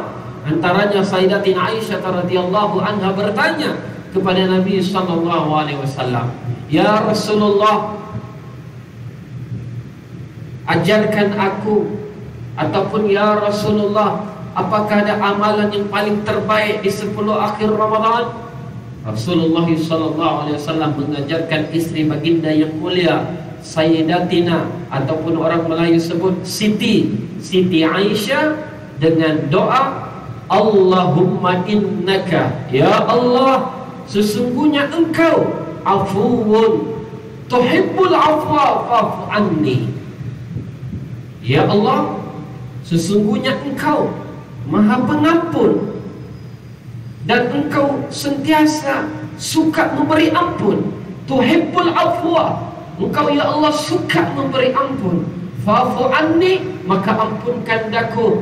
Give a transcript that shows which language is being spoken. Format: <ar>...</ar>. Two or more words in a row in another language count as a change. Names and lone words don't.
<ms>Antaranya Sayyidatina Aisyah</ms> <ar>رضي الله عنها</ar> <ms>bertanya kepada Nabi</ms> <ar>صلى الله عليه وسلم, "يا رسول الله,</ar> <ms>ajarkan aku," ataupun</ms> <ar>"يا رسول الله,</ar> <ms>apakah ada amalan yang paling terbaik di 10 akhir Ramadan?" Rasulullah</ms> <ar>صلى الله عليه وسلم</ar> <ms>mengajarkan istri baginda yang mulia Sayyidatina, ataupun orang Melayu sebut Siti Aisyah, dengan doa,</ms> <ar>"اللهم إنك، يا الله,</ar> <ms>sesungguhnya engkau</ms> <ar>عفو تحب العفو فاعف عني." يا الله,</ar> <ms>sesungguhnya engkau Maha Pengampun dan engkau sentiasa suka memberi ampun.</ms> <ar>تحب العفو,</ar> <ms>engkau</ms> <ar>يا الله</ar> <ms>suka memberi ampun.</ms> <ar>فاعف عني,</ar> <ms>maka ampunkan daku.</ms>